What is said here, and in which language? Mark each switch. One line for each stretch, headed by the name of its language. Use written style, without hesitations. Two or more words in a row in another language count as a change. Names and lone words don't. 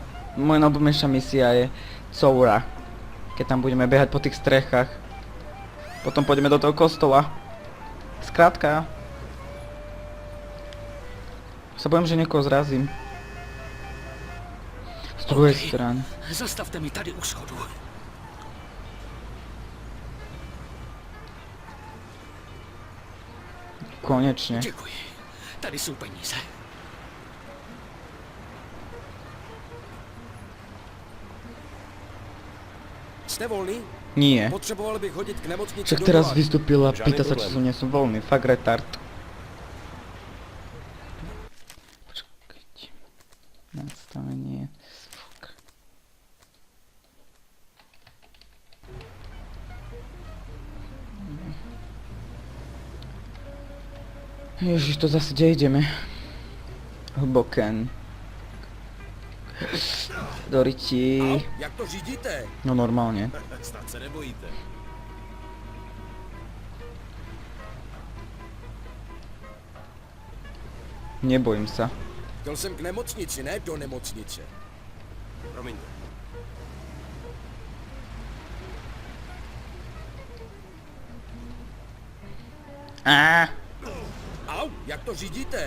Slovak: Moja najobľúbenejšia misia je Coura. Keď tam budeme behať po tých strechách. Potom pôjdeme do toho kostola. Skrátka. Sa bojím, že niekoho zrazím. Z druhej strany.
Czech: Zastavte mi tady u schodu.
Slovak: Konečne.
Czech: Děkuji. Tady jsou peníze. Jste volný?
Slovak: Nie.
Czech: Potřeboval bych hodit k nemocnici
Slovak: Však do teraz Doláky. vystúpila,
Czech: Žádný
Slovak: pýta sa, či
Czech: problém.
Slovak: som nie som voľný. Fakt retard. Počkajte. Nastavenie. Fuck. Ježiš, to zase kde ideme?
Czech: Hlboken. Do ryti. Au, jak to řídíte?
Slovak: No normálne.
Czech: Snad se nebojíte.
Slovak: Nebojím sa.
Czech: Chtěl jsem k nemocnici, ne do nemocnice. Promiňte. Au, jak to řídíte?